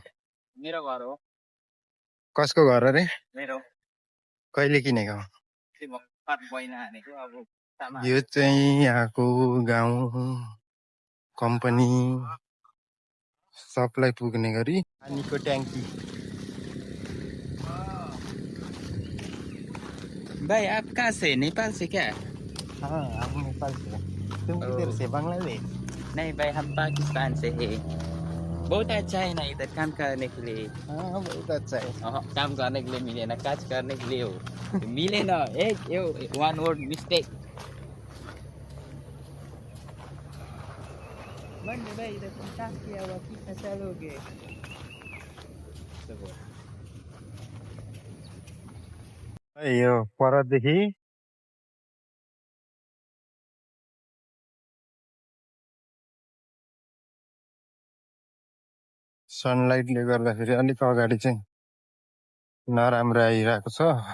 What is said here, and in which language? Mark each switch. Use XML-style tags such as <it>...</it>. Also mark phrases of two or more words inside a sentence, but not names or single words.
<ne>मेरो घर हो। कसको घर अरे? मेरो। कहिले किनेको? अब यो चाहिँ यहाँको गाउँ कम्पनी सबलाई पुग्ने गरी पानीको ट्याङ्की।</ne> <hi>भाई आप कहाँ से? नेपाल से क्या? हाँ, हम नेपाल से। तुम किधर से? बांग्लादेश? नहीं भाई, हम पाकिस्तान से है। बहुत अच्छा है ना इधर काम करने के लिए। हाँ बहुत अच्छा है। काम करने के लिए मिले ना, काज करने के लिए हो। मिले ना एक</hi> <en>one word mistake.</en> <hi>भाई इधर काम किया हुआ कितना चलोगे?</hi> <ne>यो परदेखि सनलाइटले गर्दाखेरि अलिक अगाडि चाहिँ नराम्रो आइरहेको छ।</ne>